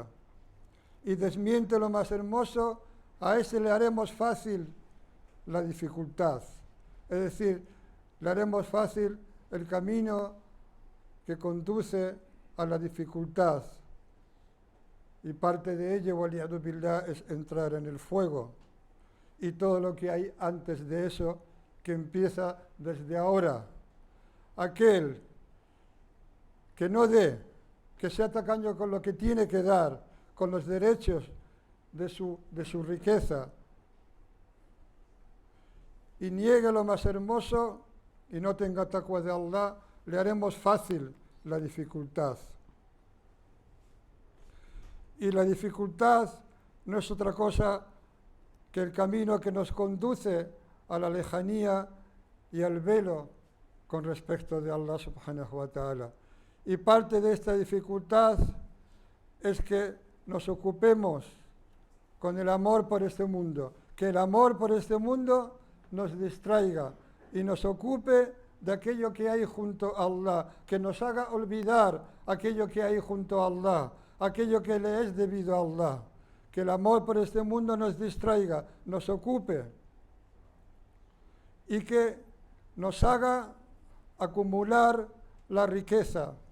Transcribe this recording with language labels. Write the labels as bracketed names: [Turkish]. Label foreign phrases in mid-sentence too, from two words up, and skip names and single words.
[Spanish] Y desmiente lo más hermoso, a ese le haremos fácil la dificultad. Es decir, le haremos fácil el camino que conduce a la dificultad. Y parte de ello, [Arabic] والعياذ بالله, [Spanish] es entrar en el fuego. Y todo lo que hay antes de eso, que empieza desde ahora. Aquel que no dé, que sea tacaño con lo que tiene que dar, con los derechos de su riqueza, y niegue lo más hermoso y no tenga taqwa de Allah, le haremos fácil la dificultad. Y la dificultad no es otra cosa que el camino que nos conduce a la lejanía y al velo con respecto de Allah [Arabic] سبحانه وتعالى. [Spanish] Y parte de esta dificultad es que nos ocupemos con el amor por este mundo, que el amor por este mundo nos distraiga y nos ocupe de aquello que hay junto a Allah, que nos haga olvidar aquello que hay junto a Allah, aquello que le es debido a Allah, que el amor por este mundo nos distraiga, nos ocupe y que nos haga acumular la riqueza.